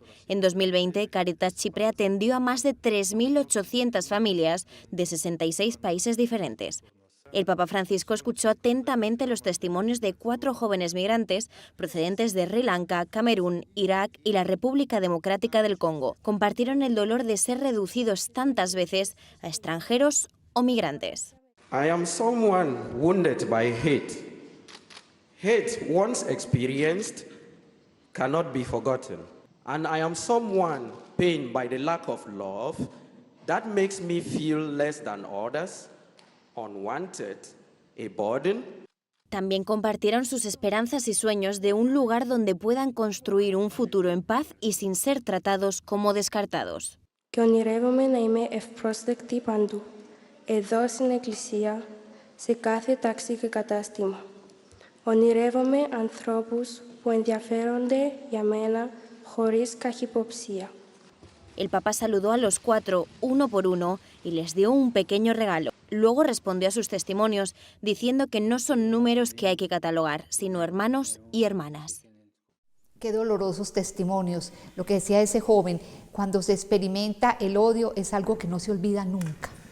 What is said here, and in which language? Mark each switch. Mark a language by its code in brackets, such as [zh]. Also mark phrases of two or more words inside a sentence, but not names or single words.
[es] En 2020, Cáritas Chipre atendió a más de 3.800 familias de 66 países diferentes. El Papa Francisco escuchó atentamente los testimonios de 4 jóvenes migrantes procedentes de Sri Lanka, Camerún, Irak y la República Democrática del Congo. Compartieron el dolor de ser reducidos tantas veces a extranjeros o migrantes. [en] I am someone wounded by hate. Hate once experienced cannot be forgotten. And I am someone pained by the lack of love that makes me feel less than others. Unwanted, a burden. [es] También compartieron sus esperanzas y sueños de un lugar donde puedan construir un futuro en paz y sin ser tratados como descartados. [el] Και ονειρεύομαι να είμαι ευπρόσδεκτη παντού, εδώ στην Εκκλησία, σε κάθε τάξη και κατάστημα. Ονειρεύομαι ανθρώπους που ενδιαφέρονται για μένα χωρίς καχυποψία. [es] El Papa saludó a los 4, uno por uno, y les dio un pequeño regalo. Luego respondió a sus testimonios, diciendo que no son números que hay que catalogar, sino hermanos y hermanas. Qué dolorosos testimonios. Lo que decía ese joven, cuando se experimenta el odio es algo que no se olvida nunca.